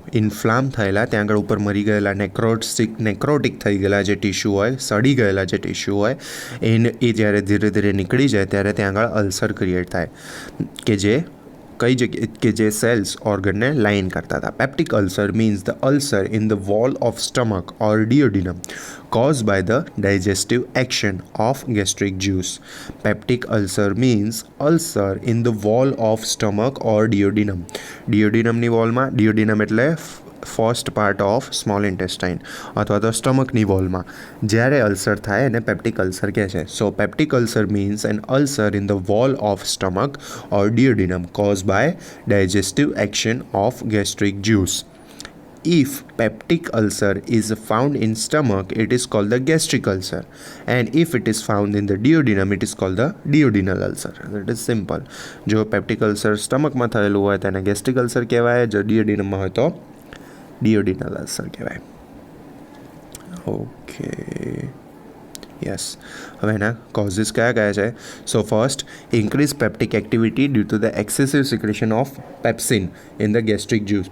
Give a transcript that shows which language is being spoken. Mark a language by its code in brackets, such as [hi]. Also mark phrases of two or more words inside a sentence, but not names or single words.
[gu] ઇન્ફ્લામ થયેલા, ત્યાં આગળ ઉપર મરી ગયેલા નેક્રોટિક થઈ ગયેલા જે ટિશ્યુ હોય, સડી ગયેલા જે ટિશ્યુ હોય, એ જ્યારે ધીરે ધીરે નીકળી જાય ત્યારે ત્યાં આગળ [en] ulcer create [gu] થાય, કે જે કઈ જગ્યાએ? કે જે સેલ્સ ઓર્ગનને લાઇન કરતા હતા. [en] Peptic ulcer means the ulcer in the wall of stomach or duodenum caused by the digestive action of gastric juice. Peptic ulcer means ulcer in the wall of stomach or duodenum. [gu] Duodenumની વોલમાં, duodenum એટલે [en] first part of small intestine [gu] અથવા તો સ્ટમકની વોલમાં જ્યારે અલ્સર થાય એને પેપ્ટિક અલ્સર કહે છે. [en] So peptic ulcer means an ulcer in the wall of stomach or duodenum caused by digestive action of gastric juice. If peptic ulcer is found in stomach, it is called the gastric ulcer, and if it is found in the duodenum, it is called the duodenal ulcer. That is simple. [gu] જો [en] peptic ulcer [gu] સ્ટમકમાં થયેલું હોય તો એને [en] gastric ulcer [gu] કહેવાય, જો duodenumમાં હોય તો [en] duodenal ulcer [gu] કહેવાય. [en] okay, yes. [gu] હવે એના કોઝિસ કયા કયા છે? [en] So first, increase peptic activity due to the excessive secretion of pepsin in the gastric juice.